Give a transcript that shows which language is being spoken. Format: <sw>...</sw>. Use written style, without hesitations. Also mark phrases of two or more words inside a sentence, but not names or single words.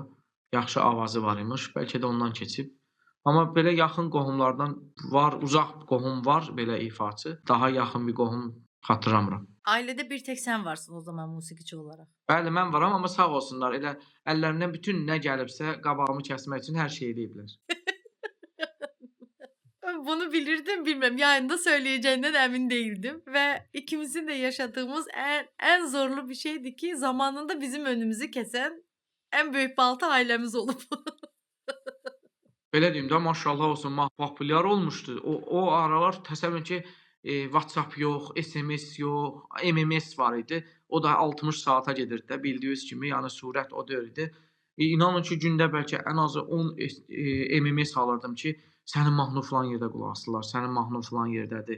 <az>Yaxşı avazı var imiş, bəlkə də ondan keçib. Amma belə yaxın qohumlardan var, uzaq qohum var belə ifaçı. Daha yaxın bir qohum xatırlamıram. Ailədə bir tək sən varsın o zaman musiqiçi olaraq. Bəli, mən varam, amma sağ olsunlar. Elə əllərindən bütün nə gəlibsə qabağımı kəsmək üçün hər şey eləyiblər. Bunu bilirdim,</az> <tr>bilmem. Yayında söyleyeceğinden emin değildim. Ve ikimizin de yaşadığımız en zorlu bir şeydi ki zamanında bizim önümüzü kesen en büyük balta ailemiz olup.</tr> <az>Belə deyim də, maşallah olsun, populyar olmuşdu. O aralar təsəvvür ki, WhatsApp yox, SMS yox, MMS var idi. O da 60 saata gedirdi də, bildiyiniz kimi, yəni sürət o deyil idi. İnanın ki, gündə bəlkə ən azı 10 MMS alırdım ki, sənin mahnın filan yerdə qulaq asırlar, sənin mahnın filan yerdədir.</az>